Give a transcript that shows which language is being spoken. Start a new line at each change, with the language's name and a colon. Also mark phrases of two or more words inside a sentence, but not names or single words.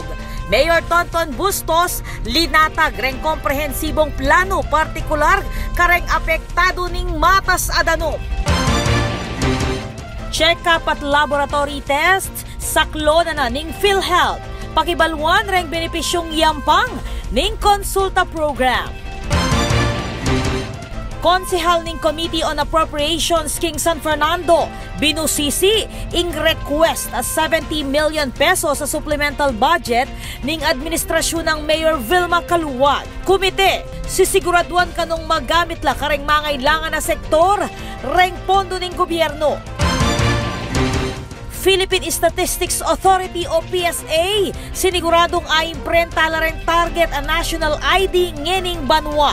Pampanga: Mayor Tonton Bustos, linatag reng komprehensibong plano partikular kareng apektado ning Matas Adanom.
English: Check-up at laboratory test,
Pampanga: saklo na ning PhilHealth. Pakibalwan reng benepisyong yampang ning konsulta program. Konsehal ning Committee on Appropriations King San Fernando binusisi ing request a 70 million pesos sa
English: supplemental budget
Pampanga: ning administrasyon ng Mayor Vilma Caluwag. Komite, sisiguraduan kanong magamit la kareng mangailangan na sektor reng pondo ning gobyerno. Philippine Statistics Authority o PSA siniguradong aimprenta la reng target a
English: national ID
Pampanga: ngening banwa.